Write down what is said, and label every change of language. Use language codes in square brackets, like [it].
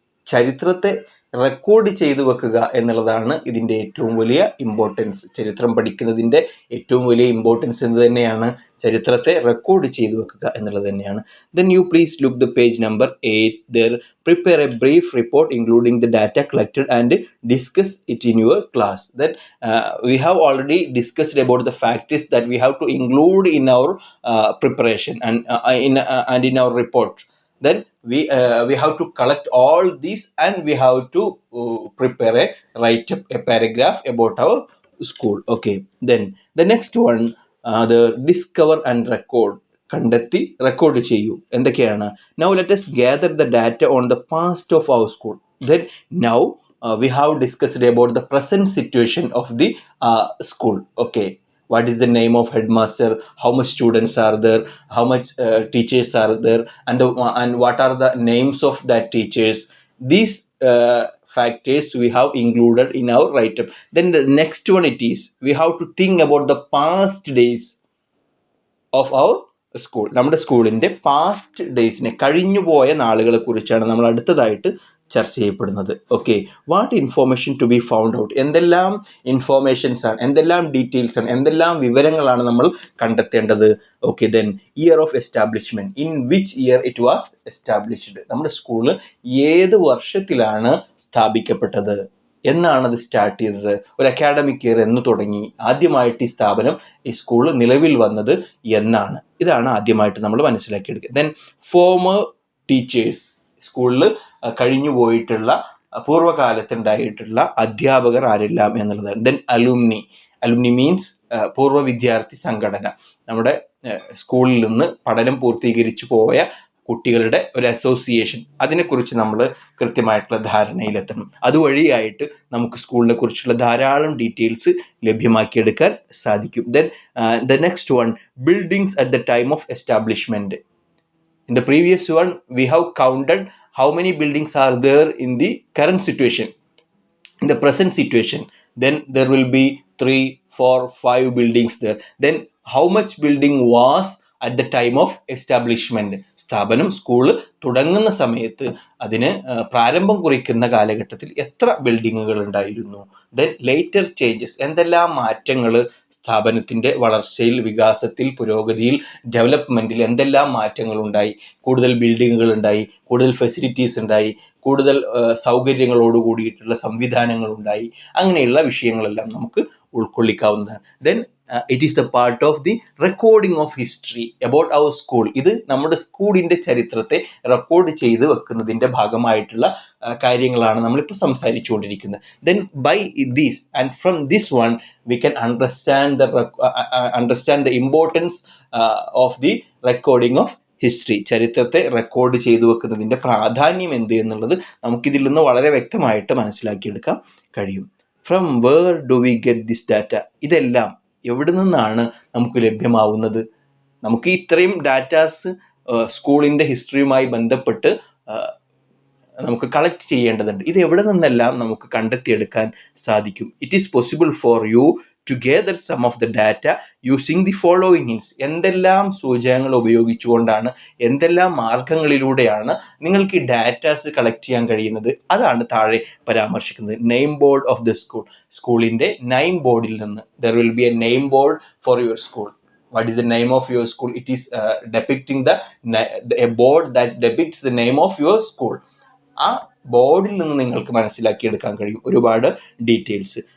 [ml] ചരിത്രത്തെ റെക്കോർഡ് ചെയ്തു വെക്കുക എന്നുള്ളതാണ് ഇതിൻ്റെ ഏറ്റവും വലിയ ഇമ്പോർട്ടൻസ്. ചരിത്രം പഠിക്കുന്നതിൻ്റെ ഏറ്റവും വലിയ ഇമ്പോർട്ടൻസ് എന്ന് തന്നെയാണ് ചരിത്രത്തെ റെക്കോർഡ് ചെയ്തു വെക്കുക എന്നുള്ളത് തന്നെയാണ്. [en] Then you please look the page number 8 there. Prepare a brief report including the data collected and discuss it in your class. Then we have already discussed about the factors that we have to include in our preparation and in our report. Then we have to collect all these and we have to prepare write up a paragraph about our school. Okay, then the next one, the discover and record. [ml] കണ്ടെത്തി record ചെയ്യൂ. എന്തൊക്കെയാണ്? [en] Now let us gather the data on the past of our school. Then now we have discussed about the present situation of the school. Okay, what is the name of headmaster, how much students are there, how much teachers are there, and what are the names of that teachers. These factors we have included in our write-up. Then the next one, it is we have to think about the past days of our school. [ml] നമ്മുടെ സ്കൂളിൻ്റെ past ഡേയ്സിനെ, കഴിഞ്ഞുപോയ നാളുകളെ കുറിച്ചാണ് നമ്മൾ അടുത്തതായിട്ട് ചർച്ച ചെയ്യപ്പെടുന്നത്. [en] Okay, what information to be found out. [ml] എന്തെല്ലാം informations ആണ്, എന്തെല്ലാം ഡീറ്റെയിൽസ് ആണ്, എന്തെല്ലാം വിവരങ്ങളാണ് നമ്മൾ കണ്ടെത്തേണ്ടത്. [en] Okay, then year of establishment. In which year it was established. [ml] നമ്മുടെ സ്കൂള് ഏത് വർഷത്തിലാണ് സ്ഥാപിക്കപ്പെട്ടത്, എന്നാണ് അത് സ്റ്റാർട്ട് ചെയ്തത്, ഒരു അക്കാഡമിക് ഇയർ എന്ന് തുടങ്ങി, ആദ്യമായിട്ട് ഈ സ്ഥാപനം, ഈ സ്കൂൾ നിലവിൽ വന്നത് എന്നാണ്. ഇതാണ് ആദ്യമായിട്ട് നമ്മൾ മനസ്സിലാക്കിയെടുക്കുക. [en] Then former teachers. [ml] സ്കൂളിൽ കഴിഞ്ഞു പോയിട്ടുള്ള, പൂർവ്വകാലത്തുണ്ടായിട്ടുള്ള അധ്യാപകർ ആരെല്ലാം എന്നുള്ളതാണ്. Then alumni. അലുമിനി മീൻസ് പൂർവ്വ വിദ്യാർത്ഥി സംഘടന. നമ്മുടെ സ്കൂളിൽ നിന്ന് പഠനം പൂർത്തീകരിച്ചു പോയ കുട്ടികളുടെ ഒരു അസോസിയേഷൻ. അതിനെക്കുറിച്ച് നമ്മൾ കൃത്യമായിട്ടുള്ള ധാരണയിലെത്തണം. അതുവഴിയായിട്ട് നമുക്ക് സ്കൂളിനെ കുറിച്ചുള്ള ധാരാളം ഡീറ്റെയിൽസ് ലഭ്യമാക്കിയെടുക്കാൻ സാധിക്കും. [en] Then the next one, buildings at the time of establishment. In the previous one we have counted how many buildings are there in the current situation, in the present situation. Then there will be 3, 4, 5 buildings there. Then how much building was at the time of establishment. [ml] സ്ഥാപനം, school തുടങ്ങുന്ന സമയത്ത്, അതിന് പ്രാരംഭം കുറിക്കുന്ന കാലഘട്ടത്തിൽ എത്ര ബിൽഡിങ്ങുകൾ ഉണ്ടായിരുന്നു. [en] Then later changes. [ml] എന്തെല്ലാം മാറ്റങ്ങൾ സ്ഥാപനത്തിൻ്റെ വളർച്ചയിൽ, വികാസത്തിൽ, പുരോഗതിയിൽ, ഡെവലപ്മെൻറ്റിൽ എന്തെല്ലാം മാറ്റങ്ങളുണ്ടായി. കൂടുതൽ ബിൽഡിങ്ങുകൾ ഉണ്ടായി, കൂടുതൽ ഫെസിലിറ്റീസ് ഉണ്ടായി, കൂടുതൽ സൗകര്യങ്ങളോട് കൂടിയിട്ടുള്ള സംവിധാനങ്ങളുണ്ടായി. അങ്ങനെയുള്ള വിഷയങ്ങളെല്ലാം നമുക്ക് ഉൾക്കൊള്ളിക്കാവുന്നതാണ്. [en] Then it is the part of the recording of history about our school. [ml] ഇത് നമ്മുടെ സ്കൂളിൻ്റെ ചരിത്രത്തെ റെക്കോർഡ് ചെയ്ത് വെക്കുന്നതിൻ്റെ ഭാഗമായിട്ടുള്ള കാര്യങ്ങളാണ് നമ്മളിപ്പോൾ സംസാരിച്ചുകൊണ്ടിരിക്കുന്നത്. [en] Then by these and from this one we can understand the importance of the recording of history. [ml] ചരിത്രത്തെ record ചെയ്തു വെക്കുന്നതിൻ്റെ പ്രാധാന്യം എന്ത് എന്നുള്ളത് നമുക്കിതിൽ നിന്ന് വളരെ വ്യക്തമായിട്ട് മനസ്സിലാക്കിയെടുക്കാൻ കഴിയും. [en] From where do we get this data? [ml] ഇതെല്ലാം എവിടെ നിന്നാണ് നമുക്ക് ലഭ്യമാവുന്നത്? നമുക്ക് ഇത്രയും ഡാറ്റാസ് സ്കൂളിൻ്റെ ഹിസ്റ്ററിയുമായി ബന്ധപ്പെട്ട് നമുക്ക് കളക്ട് ചെയ്യേണ്ടതുണ്ട്. ഇത് എവിടെ നിന്നെല്ലാം നമുക്ക് കണ്ടെത്തിയെടുക്കാൻ സാധിക്കും? [en] It is possible for you to gather some of the data using the following hints. [ml] എന്തെല്ലാം സൂചകങ്ങൾ ഉപയോഗിച്ചുകൊണ്ടാണ്, എന്തെല്ലാം മാർഗങ്ങളിലൂടെയാണ് നിങ്ങൾക്ക് ഈ ഡാറ്റാസ് കളക്ട് ചെയ്യാൻ കഴിയുന്നത്? അതാണ് താഴെ പരാമർശിക്കുന്നത്. [en] Name board of the school. [ml] സ്കൂളിൻ്റെ നെയിം ബോർഡിൽ നിന്ന്. [en] There will be a name board for your school. What is the name of your school? It is depicting a board that depicts the name of your school. [ml] ആ ബോർഡിൽ നിന്ന് നിങ്ങൾക്ക് മനസ്സിലാക്കിയെടുക്കാൻ കഴിയും ഒരുപാട് details.